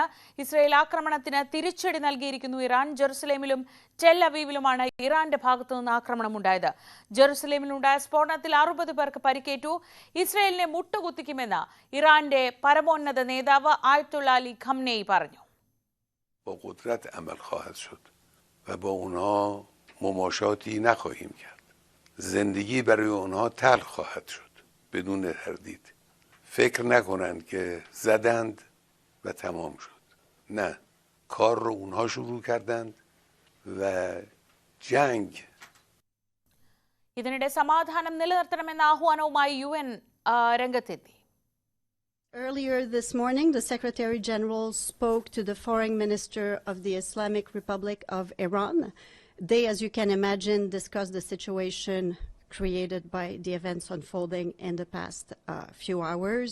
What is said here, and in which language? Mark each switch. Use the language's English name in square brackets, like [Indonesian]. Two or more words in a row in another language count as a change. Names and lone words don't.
[Malayalam] ഇസ്രയേൽ ആക്രമണത്തിന് തിരിച്ചടി നൽകിയിരിക്കുന്നു ഇറാൻ. ജെറുസലേമിലും ടെൽ അവീവിലുമാണ് ഇറാന്റെ ഭാഗത്തുനിന്ന് ആക്രമണമുണ്ടായത്. ജെറുസലേമിലുണ്ടായ സ്ഫോടനത്തിൽ 60 പേർക്ക് പരിക്കേറ്റു. ഇസ്രയേലിനെ മുട്ടുകുത്തിക്കുമെന്ന് ഇറാന്റെ പരമോന്നത നേതാവ് ആയത്തുള്ള അലി ഖംനെയി പറഞ്ഞു. [Persian] بدون تردید فکر نکنند که زدند و تمام شد. نه، کار رو اونها شروع کردند و جنگ. [Malayalam] ഇതിനിടെ സമാധാനം നിലനിർത്തണമെന്ന ആഹ്വാനവുമായി UN രംഗത്തെത്തി. [English] Earlier this morning, the Secretary General spoke to the Foreign Minister of the Islamic Republic of Iran. They, as you can imagine, discussed the situation created by the events unfolding in the past few hours.